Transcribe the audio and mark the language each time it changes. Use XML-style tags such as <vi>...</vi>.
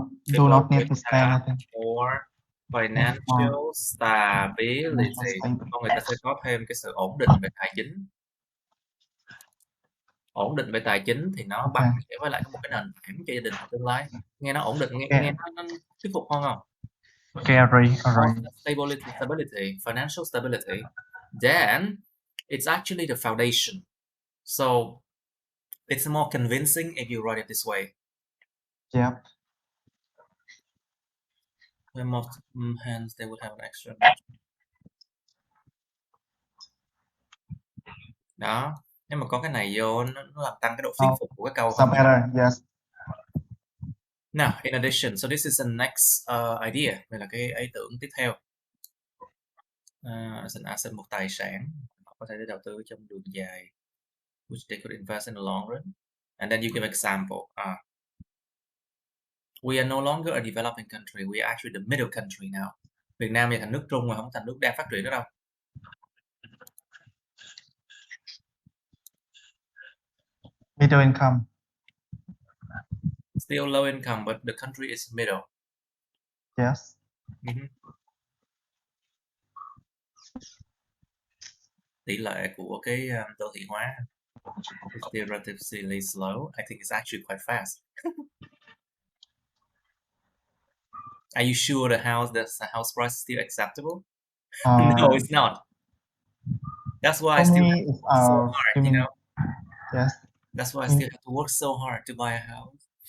<en>Do not need to spend, I think. For financial stability.</en> <vi>Con người ta sẽ có thêm cái sự ổn định về tài chính. Ổn định về tài chính thì nó bằng nghĩa với lại một cái nền tảng cho gia đình họ tương lai. Nghe nó ổn định, nghe nó thuyết phục hơn không?</vi> <en>Okay, alright. Stability, financial stability. Then it's actually the foundation. So it's more convincing if you write it this way. Yep. Hence they would have an extra.</en> <vi>Đó, nếu mà có cái này vô nó làm tăng cái độ thuyết phục của cái câu hơn.</vi> <en>Yes. Now, in addition, so this is the next idea.</en> <vi>Đây là cái ý tưởng tiếp theo.</vi> <en>As an asset,</en> <vi>một tài sản họ có thể để đầu tư trong đường dài,</vi> <en>which they could invest in the long run. And then you give example. We are no longer a developing country. We are actually the middle country now.</en> <vi>Việt Nam thì thành nước trung rồi, không thành nước đang phát triển nữa đâu.</vi> <en>Middle income. Still low income, but the country is middle. Yes.</en> <vi>Tỷ lệ của cái đô thị hóa</vi> <en>is still relatively slow. I think it's actually quite fast. Are you sure the house price is still acceptable? No, it's not. That's why I still have to work so hard, you know. Yes. That's why I still have to work so hard to buy a house.</en>